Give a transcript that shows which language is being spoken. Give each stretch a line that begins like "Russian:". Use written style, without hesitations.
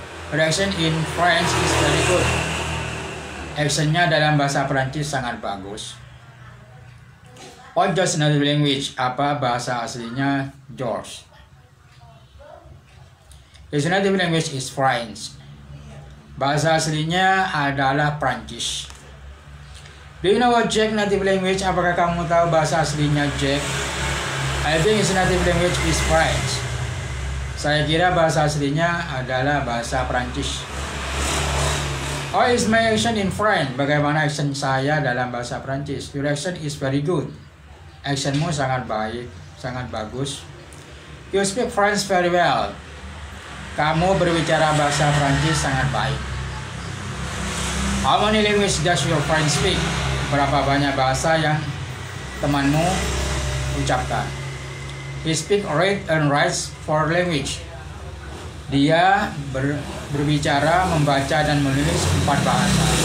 English: Her action in French is very good.
Indonesian: Actionnya dalam bahasa Prancis sangat bagus.
English: What George's native language?
Indonesian: Apa bahasa aslinya George?
English: His native language is French.
Indonesian: Bahasa aslinya adalah Prancis.
English: Do you know what Jack's native language?
Indonesian: Apakah kamu tahu bahasa aslinya Jack?
English: I think his native language is French.
Indonesian: Saya kira bahasa aslinya adalah bahasa Prancis.
English: How is my action in French?
Indonesian: Bagaimana action saya dalam bahasa Prancis?
English: Your action is very good.
Indonesian: Actionmu sangat baik, sangat bagus.
English: You speak French very well.
Indonesian: Kamu berbicara bahasa Prancis sangat baik.
English: How many languages does your friend speak?
Indonesian: Berapa banyak bahasa yang temanmu ucapkan?
English: He speak, read, and writes 4 language.
Indonesian: Dia berbicara, membaca, dan menulis 4 bahasa.